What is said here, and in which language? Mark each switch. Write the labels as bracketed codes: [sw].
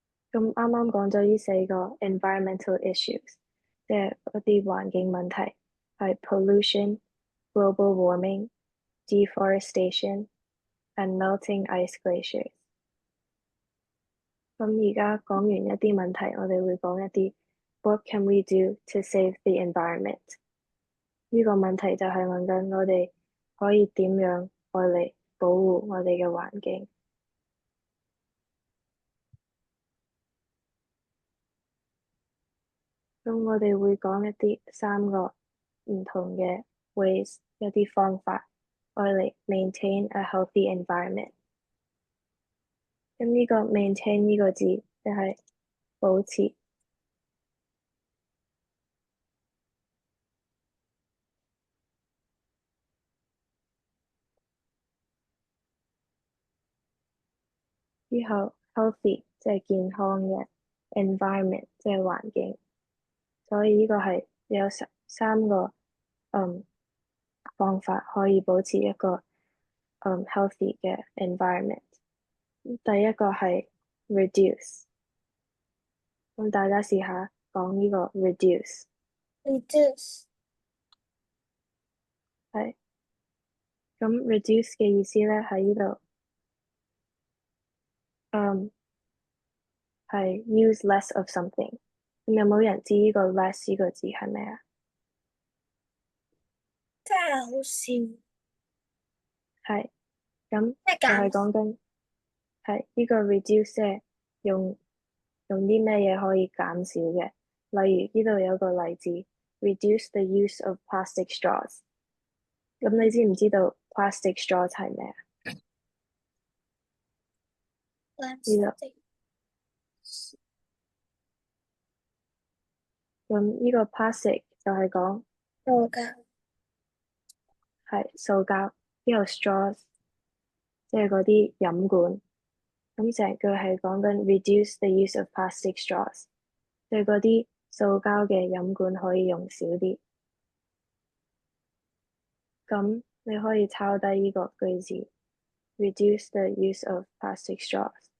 [yue] 咁啱啱講咗呢四個 environmental issues，即係一啲環境問題，係 pollution、global warming、deforestation and melting ice glaciers。咁而家講完一啲問題，我哋會講一啲 What can we do to save the environment？呢個問題就係問緊我哋可以點樣愛嚟保護我哋嘅環境。咁我哋會講一啲3個唔同嘅 ways，一啲方法愛嚟 maintain a healthy environment。咁呢個 maintain 呢個字就係保持。之後 healthy 即係健康嘅 environment 即係環境，所以呢個係有三個方法可以保持一個healthy 嘅 environment。第一個係 reduce，咁大家試下講呢個 reduce。 [en] reduce [yue] 係，咁 reduce 嘅意思咧喺呢度，係 use less of something。咁有冇人知呢個 less 呢個字係咩啊？真係好笑，係，咁即係就係講緊係呢個 reduce 即係用啲咩嘢可以減少嘅。例如呢度有個例子 reduce the use of plastic straws。咁你知唔知道 plastic straws 係咩啊？呢度咁呢個 plastic 就係講做㗎，係塑膠，呢個 straws 即係嗰啲飲管。咁成句係講緊 reduce the use of plastic straws，即係嗰啲塑膠嘅飲管可以用少啲。咁你可以抄低呢個句子 reduce the use of plastic straws。